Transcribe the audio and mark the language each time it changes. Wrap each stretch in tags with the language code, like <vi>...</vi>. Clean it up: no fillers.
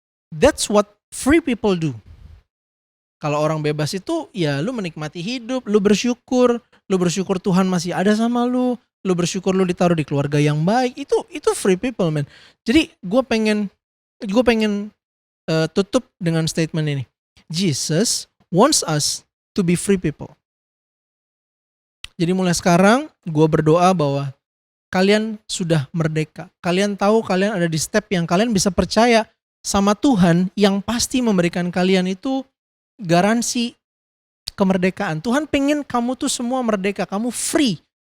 <en>That's what free people do.</en> <id>Kalau orang bebas itu ya lu menikmati hidup, lu bersyukur Tuhan masih ada sama lu bersyukur lu ditaruh di keluarga yang baik. Itu</id> <en>free people, man.</en> <id>Jadi gue pengen tutup dengan statement ini.</id> <en>Jesus wants us to be free people.</en> <id>Jadi mulai sekarang gue berdoa bahwa kalian sudah merdeka. Kalian tahu kalian ada di step yang kalian bisa percaya sama Tuhan yang pasti memberikan kalian itu garansi kemerdekaan. Tuhan pengen kamu tuh semua merdeka, kamu free.</id>